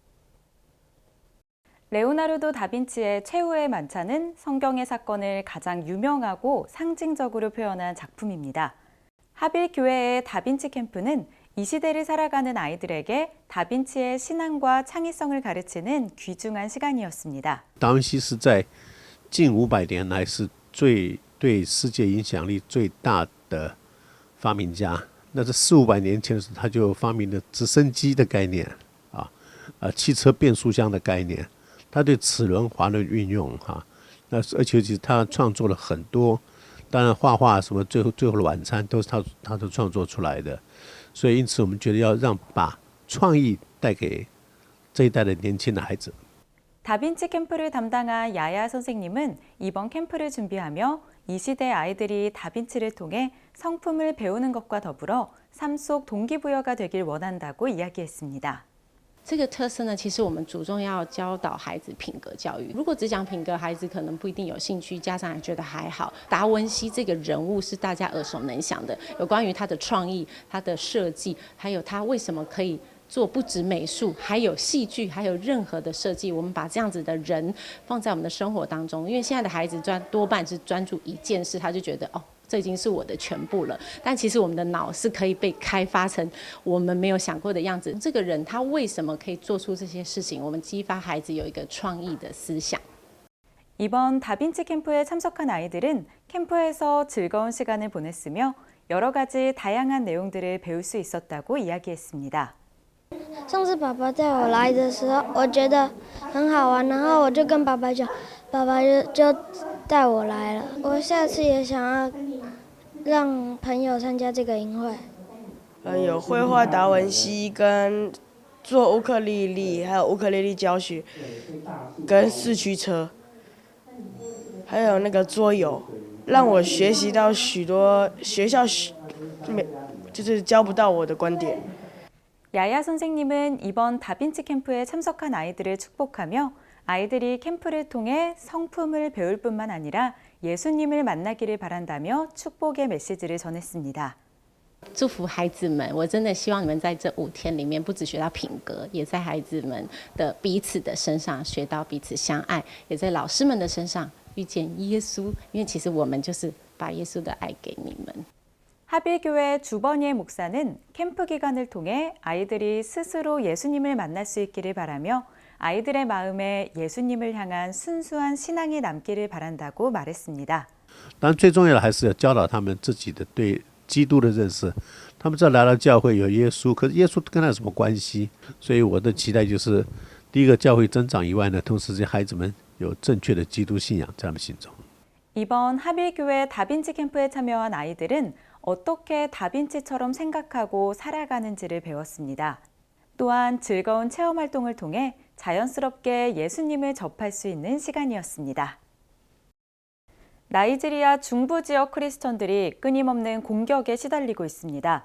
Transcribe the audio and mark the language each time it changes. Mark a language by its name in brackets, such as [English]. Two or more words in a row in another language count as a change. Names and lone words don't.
[Korean] 레오나르도 다빈치의 최후의 만찬은 성경의 사건을 가장 유명하고 상징적으로 표현한 작품입니다. 하빌교회의 다빈치 캠프는 이 시대를 살아가는 아이들에게 다빈치의 신앙과 창의성을 가르치는 귀중한 시간이었습니다. [Chinese] 达文西是在近500年来是对世界影响力最大的发明家。那这400-500年前的时候，他就发明了直升机的概念汽车变速箱的概念，他对齿轮滑轮运用那而且他创作了很多，当然画画什么最后的晚餐都是他都创作出来的。所以因此我们觉得要把创意带给这一代的年轻的孩子。 [Korean] 다빈치 캠프를 담당한 야야 선생님은 이번 캠프를 준비하며 이 시대 아이들이 다빈치를 통해 성품을 배우는 것과 더불어 삶 속 동기부여가 되길 원한다고 이야기했습니다. [Chinese] 这个特色呢，其实我们注重要教导孩子品格教育。如果只讲品格，孩子可能不一定有兴趣，家长也觉得还好。达文西这个人物是大家耳熟能详的，有关于他的创意、他的设计，还有他为什么可以做不止美术，还有戏剧，还有任何的设计。我们把这样子的人放在我们的生活当中，因为现在的孩子多半是专注一件事，他就觉得哦。这已经是我的全部了，但其实我们的脑是可以被开发成我们没有想过的样子。这个人他为什么可以做出这些事情？我们激发孩子有一个创意的思想。 [Korean] 이번 다빈치 캠프에 참석한 아이들은 캠프에서 즐거운 시간을 보냈으며 여러 가지 다양한 내용들을 배울 수 있었다고 이야기했습니다. [Chinese] 上次爸爸带我来的时候，我觉得很好玩，然后我就跟爸爸讲，爸爸就带我来了。我下次也想要让朋友参加这个营会。有绘画达文西跟做乌克丽丽，还有乌克丽丽教学，跟四驱车，还有那个桌游，让我学习到许多学校就是教不到我的观点。 [Korean] 야야 선생님은 이번 다빈치 캠프에 참석한 아이들을 축복하며 아이들이 캠프를 통해 성품을 배울 뿐만 아니라 예수님을 만나기를 바란다며 축복의 메시지를 전했습니다. [Chinese] 祝福孩子们，我真的希望你们在这5天里面，不只学到品格，也在孩子们的彼此的身上学到彼此相爱，也在老师们的身上遇见耶稣。因为其实我们就是把耶稣的爱给你们。 [Korean] 하빌교회 주번예 목사는 캠프 기간을 통해 아이들이 스스로 예수님을 만날 수 있기를 바라며 아이들의 마음에 예수님을 향한 순수한 신앙이 남기를 바란다고 말했습니다. [Chinese] 当然最重要的还是要教导他们自己的对基督的认识。他们知道来到教会有耶稣，可是耶稣跟他有什么关系？所以我的期待就是，第一个教会增长以外呢，同时这些孩子们有正确的基督信仰在他们心中。 [Korean] 이번 하빌교회 다빈치 캠프에 참여한 아이들은 어떻게 다빈치처럼 생각하고 살아가는지를 배웠습니다. 또한 즐거운 체험 활동을 통해 자연스럽게 예수님을 접할 수 있는 시간이었습니다. 나이지리아 중부 지역 크리스천들이 끊임없는 공격에 시달리고 있습니다.